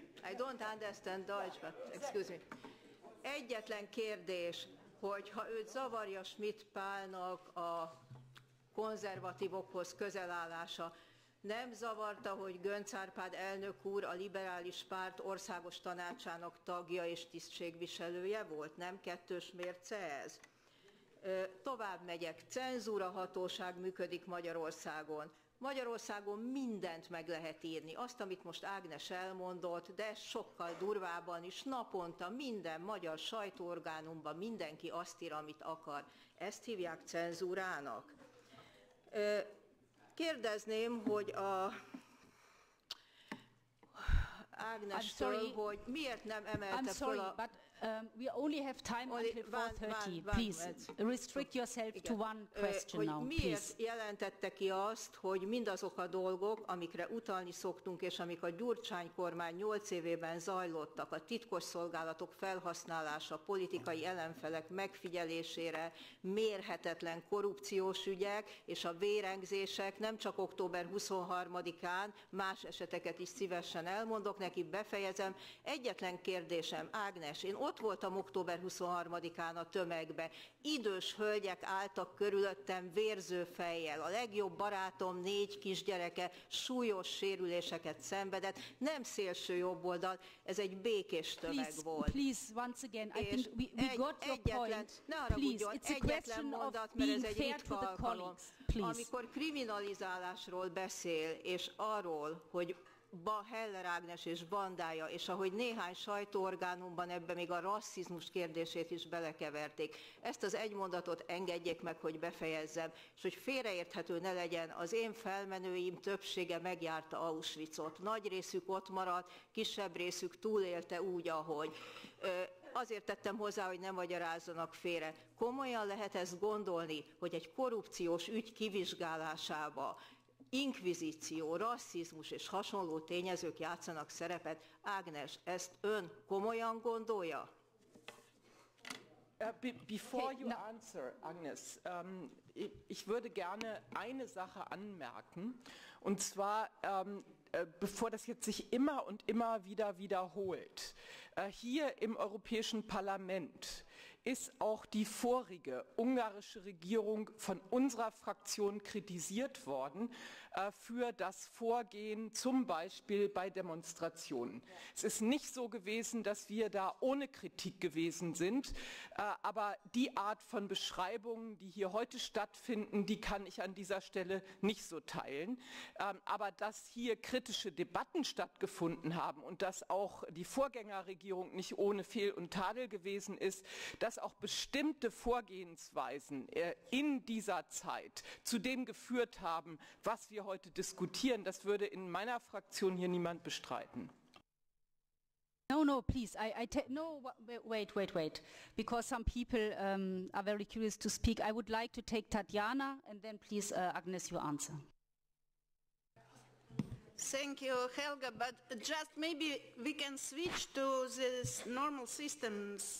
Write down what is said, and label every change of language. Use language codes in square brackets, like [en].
[en] I don't understand Deutsch, but excuse me. [hu] Egyetlen kérdés, hogy ha őt zavarja Schmidt Pálnak a konzervatívokhoz közelállása, nem zavarta, hogy Göncz Árpád elnök úr a liberális párt országos tanácsának tagja és tisztségviselője volt? Nem kettős mérce ez? Tovább megyek, cenzúrahatóság működik Magyarországon. Magyarországon mindent meg lehet írni, azt, amit most Ágnes elmondott, de sokkal durvábban is, naponta minden magyar sajtóorgánumban mindenki azt ír, amit akar. Ezt hívják cenzúrának. Kérdezném, hogy Ágnestől, hogy miért nem emelte fel a... [en] we only have time until 4:30. Please restrict yourself to one question now. [hu] Miért jelentette ki azt, hogy mindazok a dolgok, amikre utalni szoktunk, és amik a Gyurcsány kormány 8 évében zajlottak, a titkosszolgálatok felhasználása, politikai ellenfelek megfigyelésére, mérhetetlen korrupciós ügyek, és a vérengzések nem csak október 23-án, más eseteket is szívesen elmondok neki, befejezem. Egyetlen kérdésem, Ágnes, én ott voltam október 23-án a tömegbe. Idős hölgyek álltak körülöttem vérző fejjel. A legjobb barátom 4 kisgyereke súlyos sérüléseket szenvedett. Nem szélső jobboldal, ez egy békés tömeg volt. [en] Please, once again, I think we got your point. Please, it's a question of being fair to the colleagues. Please. [hu] Amikor kriminalizálásról beszél, és arról, hogy Heller Ágnes és bandája, és ahogy néhány sajtóorgánumban ebbe még a rasszizmus kérdését is belekeverték. Ezt az egy mondatot engedjék meg, hogy befejezzem, és hogy félreérthető ne legyen, az én felmenőim többsége megjárta Auschwitzot. Nagy részük ott maradt, kisebb részük túlélte úgy, ahogy. Azért tettem hozzá, hogy ne magyarázzanak félre. Komolyan lehet ezt gondolni, hogy egy korrupciós ügy kivizsgálásába inkvizíció, rasszizmus és hasonló tényezők játszanak szerepet. Ágnes, ezt ön komolyan gondolja? [en] Before you answer, Agnes, [de] ich würde gerne eine Sache anmerken, und zwar, bevor das jetzt sich immer und immer wieder wiederholt. Hier im Europäischen Parlament ist auch die vorige ungarische Regierung von unserer Fraktion kritisiert worden für das Vorgehen zum Beispiel bei Demonstrationen. Es ist nicht so gewesen, dass wir da ohne Kritik gewesen sind, aber die Art von Beschreibungen, die hier heute stattfinden, die kann ich an dieser Stelle nicht so teilen. Aber dass hier kritische Debatten stattgefunden haben und dass auch die Vorgängerregierung nicht ohne Fehl und Tadel gewesen ist, dass auch bestimmte Vorgehensweisen in dieser Zeit zu dem geführt haben, was wir heute diskutieren, das würde in meiner Fraktion hier niemand bestreiten. [en] No, please. No, wait. Because some people are very curious to speak. I would like to take Tatjana, and then please, Agnes, you answer. Thank you, Helga, but just maybe we can switch to this normal system.